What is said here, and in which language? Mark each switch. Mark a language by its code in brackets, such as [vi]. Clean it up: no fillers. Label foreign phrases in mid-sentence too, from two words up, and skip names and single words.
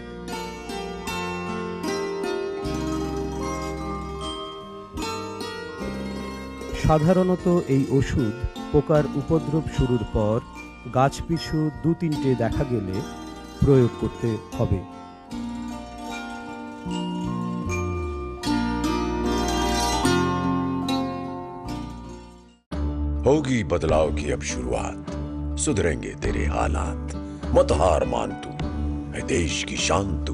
[bn] সাধারণত এই ওষুধ পোকার উপদ্রব শুরুর পর গাছ পিছু ২-৩টে দেখা গেলে প্রয়োগ করতে হবে। [hi] होगी बदलाव की अब शुरुआत, सुधरेंगे तेरे हालात। मत हार मान तू, है देश की शान तू।